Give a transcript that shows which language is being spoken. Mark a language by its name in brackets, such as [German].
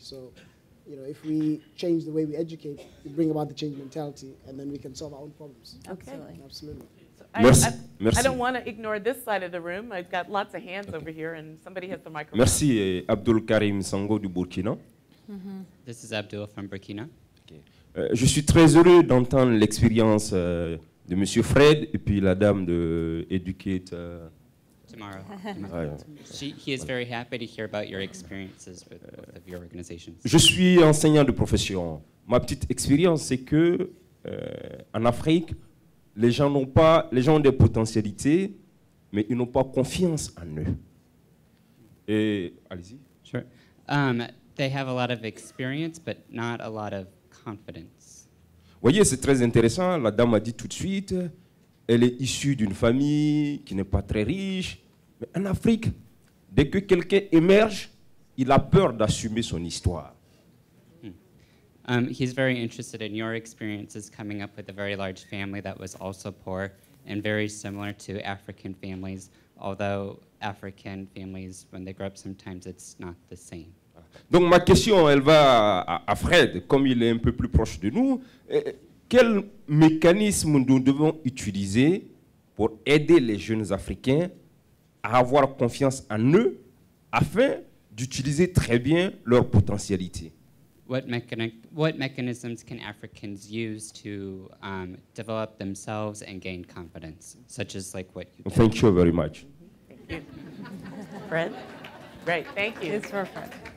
[English] So, you know, if we change the way we educate, we bring about the change in mentality, and then we can solve our own problems. Okay. Absolutely. So [French] Merci. [English] I don't want to ignore this side of the room. I've got lots of hands over here, and somebody has the microphone. [French] Merci, Abdul Karim Sango du Burkina. Mm-hmm. [English] This is Abdul from Burkina. Okay. [French] Je suis très heureux d'entendre l'expérience de Monsieur Fred et puis la dame de Educate. [English] Tomorrow. He is very happy to hear about your experiences with both of your organizations. [French] Je suis enseignant de profession. Ma petite expérience, c'est que en Afrique, les gens ont des potentialités, mais ils n'ont pas confiance en eux. Et allez-y. [English] Sure. They have a lot of experience, but not a lot of confidence. [French] Vous voyez, c'est très intéressant. La dame a dit tout de suite, elle est issue d'une famille qui n'est pas très riche. Mais en Afrique, dès que quelqu'un émerge, il a peur d'assumer son histoire. [English] He's very interested in your experiences coming up with a very large family that was also poor and very similar to African families, although African families, when they grow up, sometimes it's not the same. [French] Donc ma question, elle va à Fred, comme il est un peu plus proche de nous. Quel mécanisme nous devons utiliser pour aider les jeunes Africains à avoir confiance en eux afin d'utiliser très bien leur potentialité? [English] What mechanisms can Africans use to develop themselves and gain confidence, such as like what you did? Thank you very much. Thank you. Fred? Great, thank you. It's for Fred.